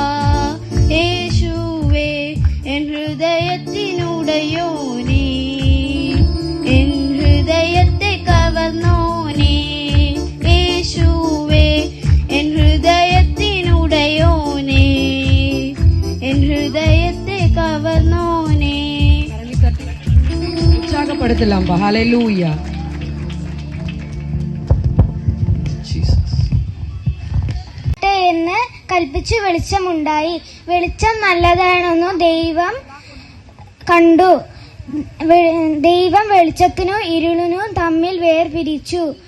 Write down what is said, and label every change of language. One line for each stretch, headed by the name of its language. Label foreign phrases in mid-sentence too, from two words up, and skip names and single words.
Malayalam: യേശുവേ എൻ ഹൃദയത്തിനുടയോനേ, എൻ ഹൃദയത്തെ കവർന്നോനേ. യേശുവേ എൻ ഹൃദയത്തിനുടയോനേ, എൻ ഹൃദയത്തെ കവർന്നോനേ.
Tamil: உற்சாகப்படுத்தலாம். ஹalleluya.
Malayalam: ജീസസ്. എന്ന് കൽപ്പിച്ചു വെളിച്ചമുണ്ടായി. വെളിച്ചം നല്ലതാണെന്നു ദൈവം കണ്ടു. ദൈവം വെളിച്ചത്തിനും ഇരുളിനും തമ്മിൽ വേർപിരിച്ചു.